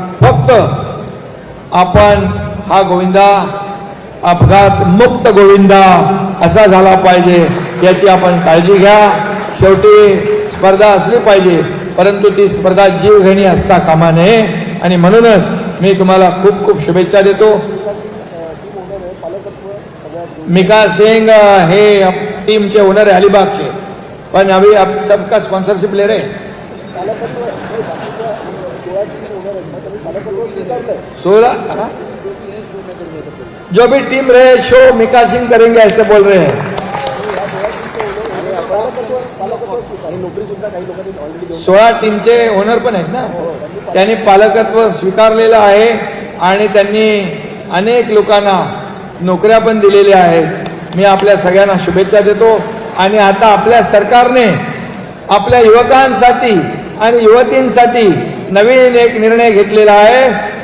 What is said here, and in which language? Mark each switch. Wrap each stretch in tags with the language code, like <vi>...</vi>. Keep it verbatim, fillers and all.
<mr>फक्त आपण हा गोविंदा अपघात मुक्त गोविंदा असा झाला पाहिजे याची आपण काळजी घ्या. शेवटी स्पर्धा असली पाहिजे, परंतु ती स्पर्धा जीवघेणी असता कामा नये. आणि म्हणूनच मी तुम्हाला खूप खूप शुभेच्छा देतो.</mr> <hi>मिका सिंग अ, हे अप- टीम के ओनर है अलीबाग के, पण अभी आप सबका स्पॉन्सरशिप ले रहे हैं. सोलह हाँ? जो भी टीम रहे शो मिका सिंह करेंगे ऐसे बोल रहे हैं.</hi> <mr>सोळा टीमचे ओनर पण आहेत ना, त्यांनी पालकत्व स्वीकारलेलं आहे आणि त्यांनी अनेक लोकांना नोकऱ्या पण दिलेल्या आहेत. मी आपल्या सगळ्यांना शुभेच्छा देतो. आणि आता आपल्या सरकारने आपल्या युवकांसाठी आणि युवतींसाठी नवीन एक निर्णय घेतलेला आहे.</mr>